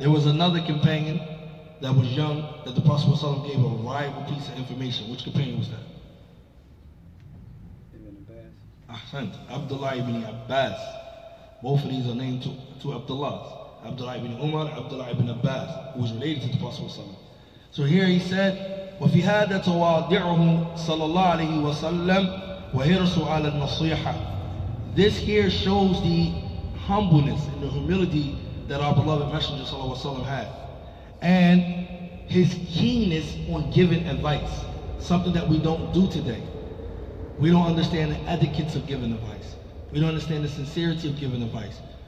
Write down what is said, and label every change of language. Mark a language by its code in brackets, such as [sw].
[en] There was another companion that was young that the Prophet ﷺ gave a rival piece of information. Which companion was that? Ahsant, Abdullah ibn Abbas. Both of these are named two Abdullahs. Abdullah ibn Umar, Abdullah ibn Abbas, who was related to the Prophet ﷺ. So here he said, [ar] وَفِي هَذَا تَوَاضِعُهُ صَلَى اللَّهُ عَلَيْهِ وَسَلَّمَ وَحِرْصُ عَلَى النَّصِيحَةِ. [en] This here shows the humbleness and the humility that our beloved Messenger ﷺ had, and his keenness on giving advice, something that we don't do today. We don't understand the etiquettes of giving advice. We don't understand the sincerity of giving advice.